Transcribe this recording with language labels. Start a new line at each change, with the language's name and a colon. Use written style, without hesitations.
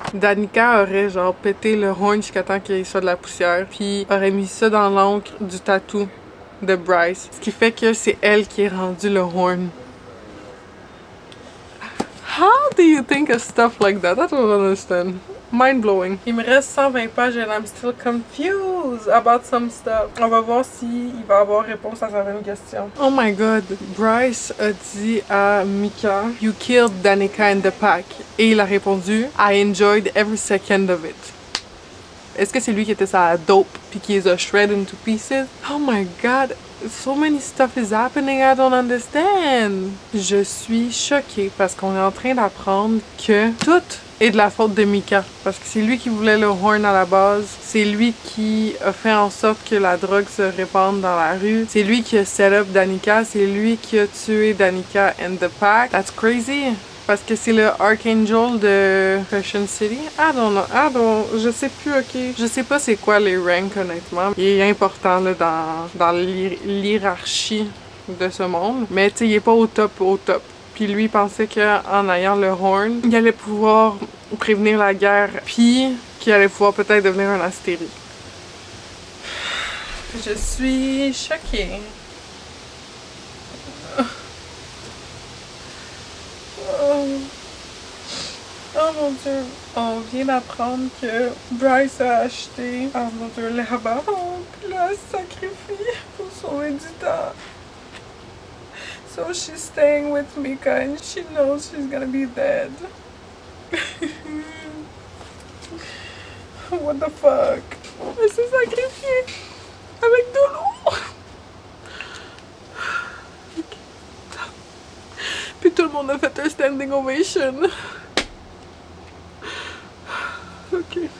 French: Danica aurait genre pété le horn jusqu'à temps qu'il soit de la poussière, puis aurait mis ça dans l'encre du tatou de Bryce. Ce qui fait que c'est elle qui est rendue le horn.
English: How do you think of stuff like that? I don't understand. Mind-blowing.
French: Il me reste 120 pages
English: and I'm still confused about some stuff.
French: On va voir s'il va avoir réponse à certaines questions.
English: Oh my god.
French: Bryce a dit à Mika,
English: "You killed Danica and the pack."
French: Et il a répondu,
English: "I enjoyed every second of it."
French: Est-ce que c'est lui qui était sa dope puis qui les a
English: shred into pieces? Oh my god. So many stuff is happening, I don't understand.
French: Je suis choquée parce qu'on est en train d'apprendre que tout est de la faute de Mika. Parce que c'est lui qui voulait le horn à la base. C'est lui qui a fait en sorte que la drogue se répande dans la rue. C'est lui qui a
English: set up
French: Danica. C'est lui qui a tué Danica
English: and the pack. That's crazy.
French: Parce que c'est le Archangel de Crescent City.
English: I don't know.
French: Je sais plus, ok. Je sais pas c'est quoi les ranks, honnêtement. Il est important, là, dans l'hierarchie de ce monde. Mais, tu sais, il est pas au top. Puis lui, il pensait qu'en ayant le horn, il allait pouvoir prévenir la guerre. Puis qu'il allait pouvoir peut-être devenir un astérie. Je suis choquée. Oh mon dieu, on vient d'apprendre que Bryce a acheté, oh mon dieu, la barbe, puis là, elle se sacrifie pour sauver du temps.
English: So she's staying with Mika and she knows she's gonna be dead. What the fuck?
French: Elle s'est sacrifiée avec de l'eau. Puis tout le monde a fait un standing ovation. Ok.